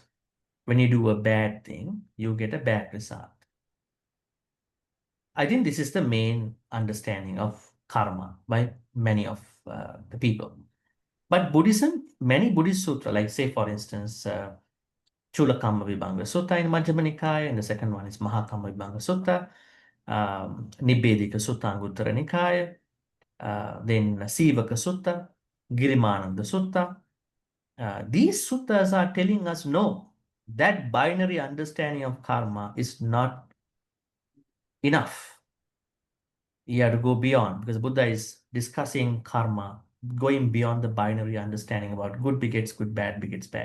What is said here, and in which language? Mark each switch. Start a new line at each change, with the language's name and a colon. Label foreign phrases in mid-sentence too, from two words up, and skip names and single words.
English: When you do a bad thing, you get a bad result. I think this is the main understanding of karma by many of the people. But Buddhism, many Buddhist sutras, like say for instance, Chulakamma Vibhanga Sutta in Majjhima Nikaya, and the second one is Mahakamma Vibhanga Sutta, Nibbedika Sutta Anguttara Nikaya, then Sivaka Sutta, Girimananda Sutta. These suttas are telling us no, that binary understanding of karma is not enough. You have to go beyond, because Buddha is discussing karma, going beyond the binary understanding about good begets good, bad begets bad.